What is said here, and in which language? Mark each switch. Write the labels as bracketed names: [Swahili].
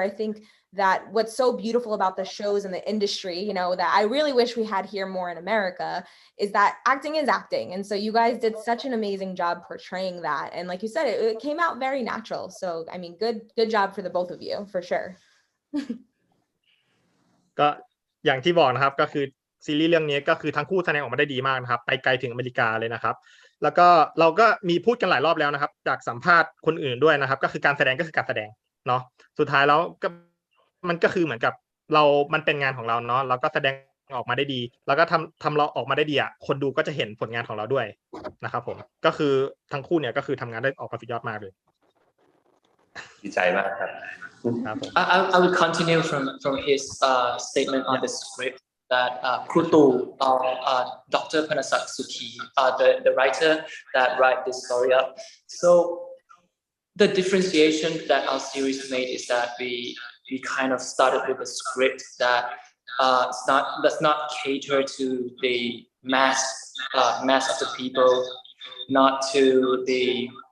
[English] I think that what's so beautiful about the shows in the industry, that I really wish we had here more in America, is that acting is acting. And so you guys did such an amazing job portraying that. And like you said, it came out very natural. So, I mean, good job for the both of you, for sure. [Thai] ก็อย่างที่บอกนะครับก็คือซีรีส์เรื่องนี้ก็คือทั้งคู่แสดงออกมาได้ดีมากนะครับไปไกลถึงอเมริกาเลยนะครับแล้วก็เราก็มีพูดกันหลายรอบแล้วนะครับจากสัมภาษณ์คนอื่นด้วยนะครับก็คือการแสดงก็คือการแสดงเนาะสุดท้ายแล้วก็มันก็คือเหมือนกับมันเป็นงานของเราเนาะเราก็แสดงออกมาได้ดีแล้วก็ทำเราออกมาได้ดีคนดูก็จะเห็นผลงานของเราด้วยนะครับผมก็คือทั้งคู่เนี่ยก็คือทำงานได้ออกมาสุดยอดมากเลย ดีใจมากครับ [English] I will continue from his statement on the script that Krutu Dr. Panasak Suki, the writer that write this story up. So the differentiation that our series made is that we kind of started with a script that does not cater to the mass of the people, not to the